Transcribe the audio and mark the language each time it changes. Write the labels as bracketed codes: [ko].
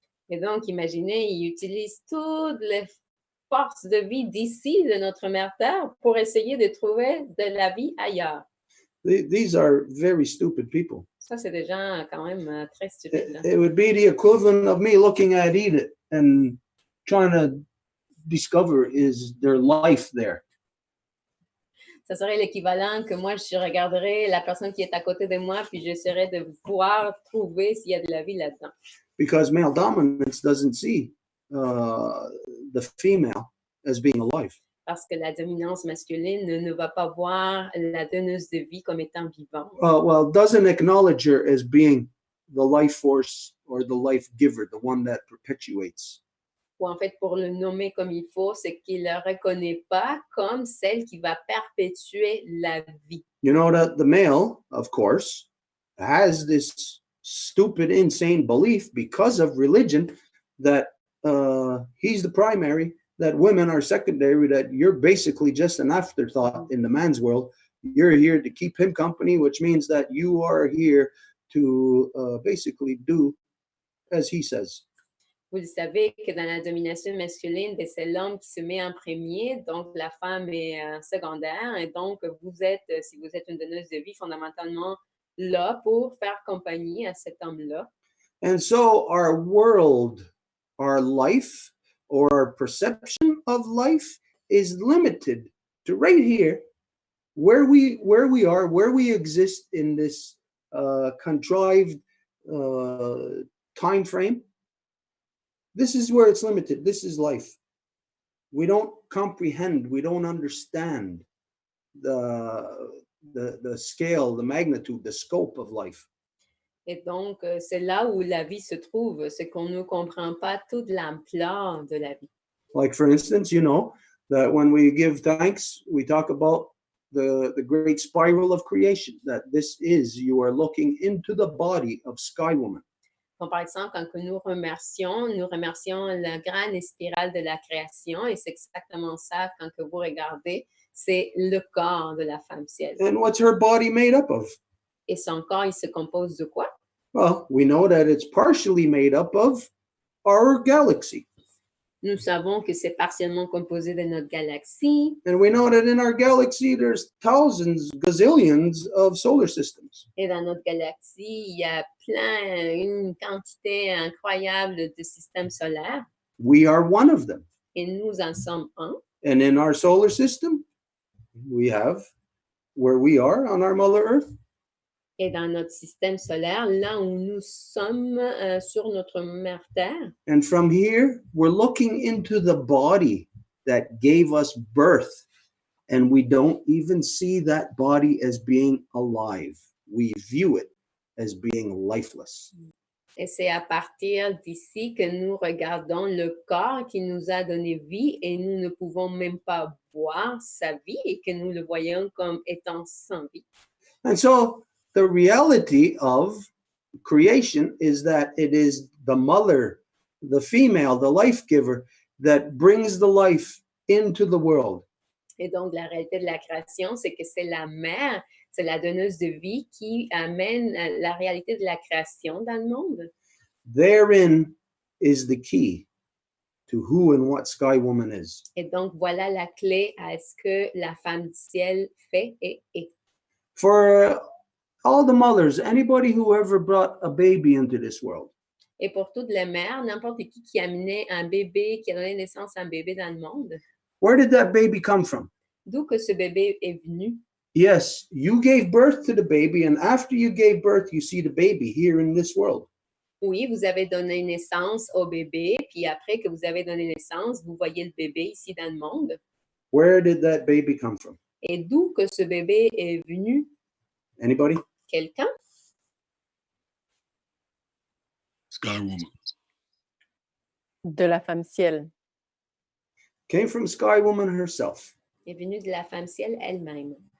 [fr] Et donc, imaginez, ils utilisent toutes les forces de vie d'ici, de notre mère Terre, pour essayer de trouver de la vie ailleurs. [en] These are very stupid people. [fr] Ça, c'est des gens quand même très stupides. Là. [en] It would be the equivalent of me looking at Edith and trying to discover is there life there. [fr] Ça serait l'équivalent que moi, je regarderais la personne qui est à côté de moi, puis j'essaierais de pouvoir trouver s'il y a de la vie là-dedans. [en] Because male dominance doesn't see the female as being alive. [fr] Parce que la dominance masculine ne va pas voir la donneuse de vie comme étant vivante. [en] Well, doesn't acknowledge her as being the life force or the life giver, the one that perpetuates. [fr] Ou en fait, pour le nommer comme il faut, c'est qu'il ne le reconnaît pas comme celle qui va perpétuer la vie. [en] You know that the male, of course, has this stupid, insane belief because of religion that he's the primary, that women are secondary, that you're basically just an afterthought in the man's world. You're here to keep him company, which means that you are here to basically do as he says. [fr] Vous le savez que dans la domination masculine, c'est l'homme qui se met en premier, donc la femme est secondaire, et donc vous êtes, si vous êtes une donneuse de vie, fondamentalement là pour faire compagnie à cet homme-là. [en] And so our world, our life, or our perception of life is limited to right here, where we are, where we exist in this contrived time frame. This is where it's limited. This is life. We don't comprehend. We don't understand the scale, the magnitude, the scope of life. [fr] Et donc, c'est là où la vie se trouve, c'est qu'on ne comprend pas toute l'ampleur de la vie. [en] Like, for instance, you know that when we give thanks, we talk about the great spiral of creation, that this is, you are looking into the body of Sky Woman. [fr] Comme par exemple, quand nous remercions la grande spirale de la création, et c'est exactement ça quand que vous regardez, c'est le corps de la femme ciel. [en] And what's her body made up of? [fr] Et son corps, il se compose de quoi? [en] Well, we know that it's partially made up of our galaxy. [fr] Nous savons que c'est partiellement composé de notre galaxie. [en] And we know that in our galaxy, there's thousands, gazillions of solar systems. [fr] Et dans notre galaxie, il y a une quantité incroyable de systèmes solaires. [en] We are one of them. [fr] Et nous en sommes un. [en] And in our solar system, we have where we are on our Mother Earth. [fr] Et dans notre système solaire, là où nous sommes sur notre mère Terre. [en] And from here, we're looking into the body that gave us birth. And we don't even see that body as being alive. We view it as being lifeless. [fr] Et c'est à partir d'ici que nous regardons le corps qui nous a donné vie et nous ne pouvons même pas voir sa vie et que nous le voyons comme étant sans vie. [en] And so the reality of creation is that it is the mother, the female, the life giver that brings the life into the world. [fr] Et donc, la réalité de la création, c'est que c'est la mère, c'est la donneuse de vie qui amène la réalité de la création dans le monde. [en] Therein is the key to who and what Sky Woman is. [fr] Et donc, voilà la clé à ce que la femme du ciel fait et est. [en] For all the mothers, anybody who ever brought a baby into this world. [fr] Et pour toutes les mères, n'importe qui a amené un bébé, qui a donné naissance à un bébé dans le monde. [en] Where did that baby come from? [fr] D'où que ce bébé est venu? [en] Yes, you gave birth to the baby, and after you gave birth, you see the baby here in this world. [fr] Oui, vous avez donné naissance au bébé, puis après que vous avez donné naissance, vous voyez le bébé ici dans le monde. [en] Where did that baby come from? [fr] Et d'où que ce bébé est venu? [en] Anybody? [fr] Quelqu'un? [en] Sky Woman. [fr] De la femme ciel. [en] Came from Sky Woman herself. [fr] Est venu de la femme ciel elle-même.